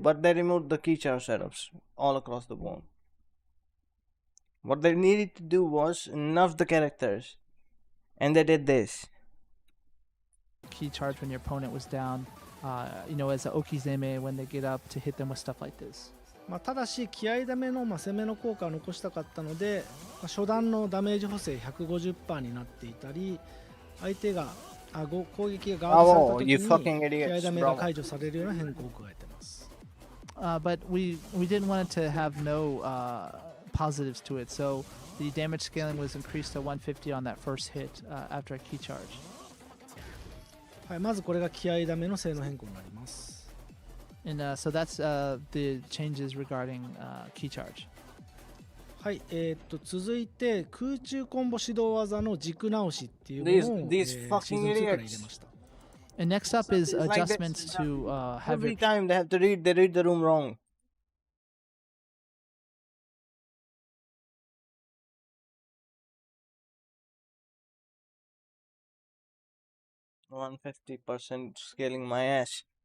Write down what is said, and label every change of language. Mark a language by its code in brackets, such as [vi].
[en] But they removed the key charge setups all across the board. What they needed to do was nerf the characters, and they did this. Key charge when your opponent was down, as a okizeme when they get up to hit them with stuff like this. [ja] ただし気合ダメの、攻めの効果を残したかったので、初段のダメージ補正 150% になっていたり、相手が攻撃がガードされた時に気合ダメが解除されるような変更を加えてます。 [en] But we didn't want it to have no positives to it, so the damage scaling was increased to 150 on that first hit after a key charge. [ja] はい、まずこれが気合ダメの性能変更になります。 [en] And so that's the changes regarding key charge. [ja] はい、続いて空中コンボ指導技の軸直しっていうものをシーズン2から入れました。 [en] And next up is adjustments to have every time they have to read the room wrong. %150 scaling my ass.